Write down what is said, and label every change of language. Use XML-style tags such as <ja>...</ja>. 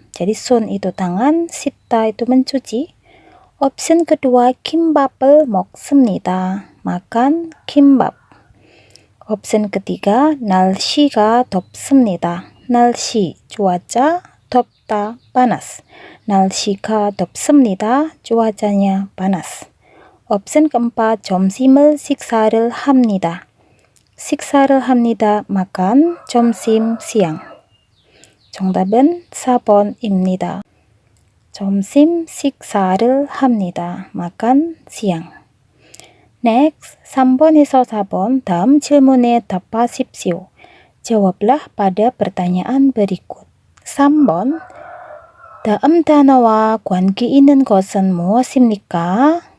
<id>Jadi 손 itu tangan, 씻다 itu mencuci. Opsi kedua,</id> <ko>김밥을 먹습니다.</ko> <id>makan kimbap. Opsi ketiga,</id> <ko>날씨가 덥습니다.</ko> <id>날씨, cuaca, 덥다, panas.</id> <ko>날씨가 덥습니다.</ko> <id>cuacanya panas. Opsi keempat,</id> <ko>점심을 식사를 합니다. 식사를 합니다.</ko> <id>makan, 점심, siang.</id> <ko>정답은 4번입니다. 점심 식사를 합니다.</ko> <id>makan siang.</id> <ko>Next, 3번에서 4번 다음 질문에 답하십시오.</ko> <id>Jawablah pada pertanyaan berikut.</id> <ko>3번, 다음 단어와 관계 있는 것은 무엇입니까?</ko>